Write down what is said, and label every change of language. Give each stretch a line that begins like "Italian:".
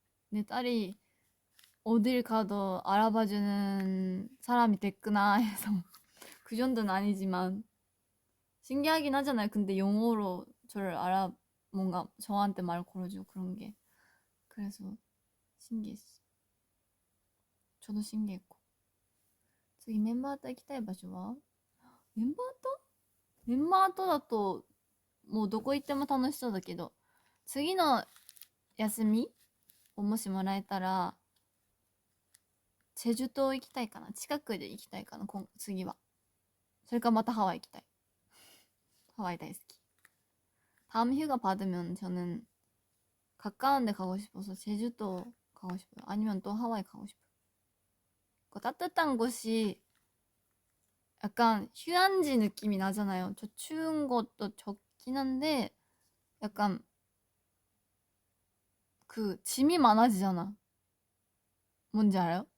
Korean: 내 딸이 어딜 가도 알아봐주는 사람이 됐구나 해서 그 정도는 아니지만 신기하긴 하잖아요. 근데 영어로 뭔가 저한테 말 걸어주고 그런 게 그래서 신기했어. 저도 신기했고.
Japanese: 次メンバーと行きたい場所はメンバーとだともうどこ行っても楽しそうだけど次の休みをもしもらえたらチェジュ島行きたいかな。近くで行きたいかな次は。それかまたハワイ行きたい。 하와이 다이스키.
Korean: 다음 휴가 받으면 저는 가까운 데 가고 싶어서 제주도 가고 싶어요. 아니면 또 하와이 가고 싶어요. 그 따뜻한 곳이 약간 휴양지 느낌이 나잖아요. 저 추운 것도 좋긴 한데 약간 짐이 많아지잖아. 뭔지 알아요?